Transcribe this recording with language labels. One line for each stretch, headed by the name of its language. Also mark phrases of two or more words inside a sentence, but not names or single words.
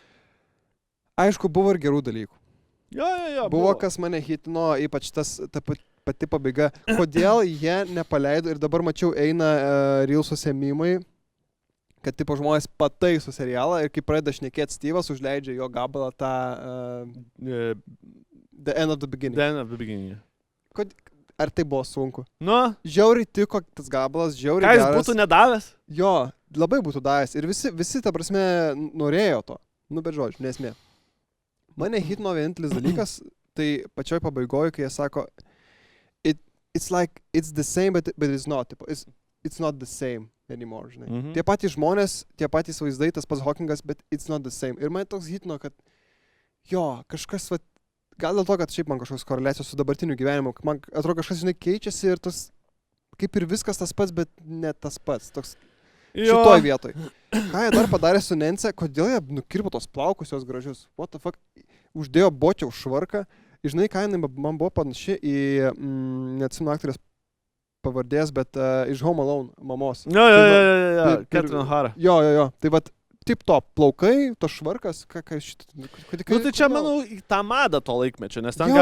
Lithuanian: Aišku, buvo ir gerų dalykų. Jo. Buvo, kas mane hitino, ypač ta pati pabaiga. Kodėl jie nepaleido ir dabar mačiau eina Reelsuose mimai, kad tipo žmonės pataiso serialą ir kai pradeda šnekėti Steve'as, užleidžia jo gabalą tą The End of the Beginning. The End of the Beginning. Ar tai buvo sunku? Nu, Žiauriai tiko tas gabalas, žiauriai ką jis geras. būtų nedavęs? Jo, labai būtų davęs. Ir visi ta prasme, norėjo to. Nu, bet žodžiu, nesmė. Mane hitino vienintelis dalykas, tai pačioj pabaigoje, kai jie sako,
English: it's like, it's the same, but it's not. It's not the same anymore,
Lithuanian: žinai. Mhm. Tie patys žmonės, tie patys vaizdai, tas pats Hawkingas, bet
English: it's not the same.
Lithuanian: Ir man toks hitino, kad jo, kažkas, vat, gal dėl to, kad šiaip man kažkokios koreliacijos su dabartiniu gyvenimu, man atrodo kažkas, žinai, keičiasi ir tas, kaip ir viskas tas pats, bet ne tas pats. Toks šitoj vietoj. Ką jie dar padarė su Nence, kodėl jie nukirpo tos plaukus jos gražius?
English: What the fuck?
Lithuanian: Uždėjo bočiaus švarką. Žinai, ką jinai man buvo panaši į, neatsimenu aktorės pavardės, bet iš Home Alone mamos. Jo, Catherine O'Hara. Jo. Tai vat,
English: tip top
Lithuanian: plaukai, tas švarkas, ką šitą... Nu tai čia, manau, į tą madą to laikmečio, nes ten